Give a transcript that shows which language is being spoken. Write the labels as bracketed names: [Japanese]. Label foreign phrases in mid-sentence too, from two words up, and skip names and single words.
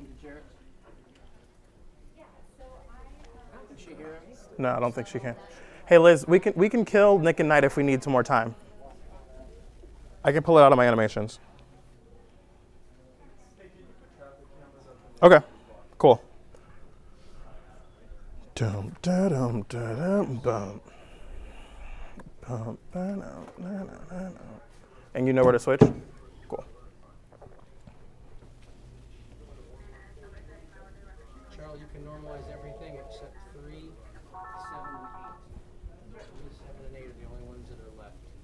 [English] No, I don't think she can. Hey Liz, we can kill Nick and Knight if we need some more time. I can pull it out of my animations. Okay, cool. Dum da dum da dum bum. Bum, ba, no, no, no, no, no. And you know where to switch? Cool. Charles, you can normalize everything except 3, 7, and 8. 3, 7, and 8 are the only ones that are left.